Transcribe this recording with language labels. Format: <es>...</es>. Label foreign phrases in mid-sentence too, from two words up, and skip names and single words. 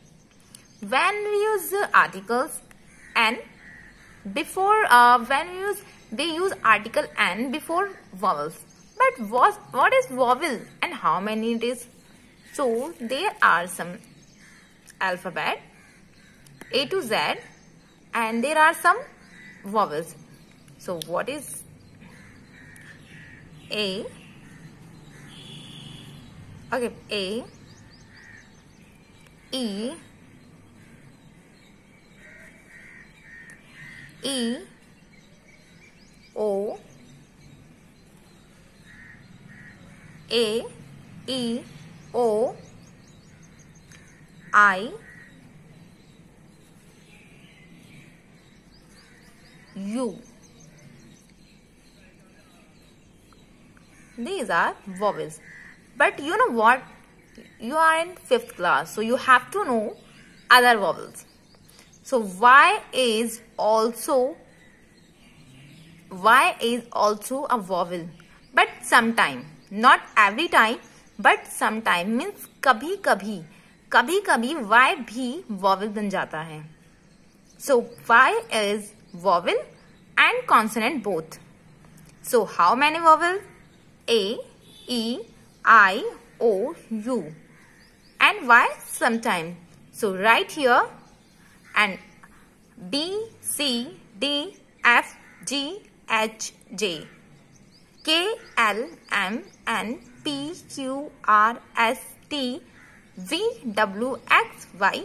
<en>When we use articles and before they use article and before vowels. But what is vowel and how many it is? So there are some alphabet A to Z and there are some vowels. So what is A? Okay, A, E, E, O, A, E, O, I, U. These are vowels. But you know what? You are in 5th class, so you have to know other vowels. So Y is also a vowel. But sometime, not every time, but sometime means</en> <hi>कभी कभी Y भी vowel बन जाता है.</hi> <en>So Y is vowel and consonant both. So how many vowels? A, E, I, O, U. And Y sometime. So write here and B, C, D, F, G, H, J, K, L, M, N, P, Q, R, S, T, V, W, X, Y.</en>